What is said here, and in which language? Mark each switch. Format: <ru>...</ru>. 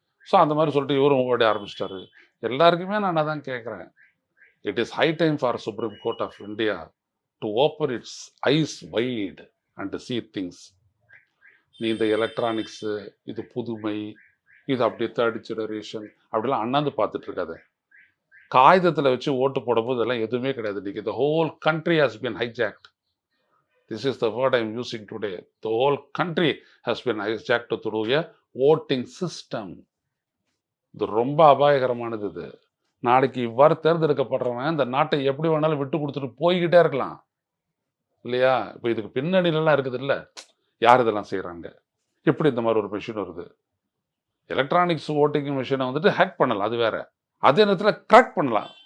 <ta>So அந்த மாதிரி சொல்லிட்டு இவரும் ஓட ஆரம்பிச்சிட்டாரு. எல்லாருக்குமே நான் அதான் கேட்குறேன்,</ta> <en>It is high time for Supreme Court of India to open its eyes wide and see things.</en> <ta>நீ இந்த எலக்ட்ரானிக்ஸு, இது புதுமை, இது அப்படியே தேர்ட் ஜெனரேஷன் அப்படிலாம் அண்ணாந்து பார்த்துட்டு இருக்காது. காகிதத்தில் வச்சு ஓட்டு போடும்போது இதெல்லாம் எதுவுமே கிடையாது. இன்னைக்கு</ta> <en>the whole country has been hijacked. This is the word I am using today. The whole country has been hijacked through a voting system.</en> <ta>இது ரொம்ப அபாயகரமானது. இது நாளைக்கு இவ்வாறு தேர்ந்தெடுக்கப்படுறவன் இந்த நாட்டை எப்படி வேணாலும் விட்டு கொடுத்துட்டு போய்கிட்டே இருக்கலாம் இல்லையா? இப்போ இதுக்கு பின்னணியிலலாம் இருக்குது இல்லை, யார் இதெல்லாம் செய்கிறாங்க, எப்படி இந்த மாதிரி ஒரு மிஷின் வருது. எலக்ட்ரானிக்ஸ் ஓட்டிங் மிஷினை வந்துட்டு ஹேக் பண்ணலாம், அது வேற. அதே நேரத்தில் கிராக் பண்ணலாம்.</ta>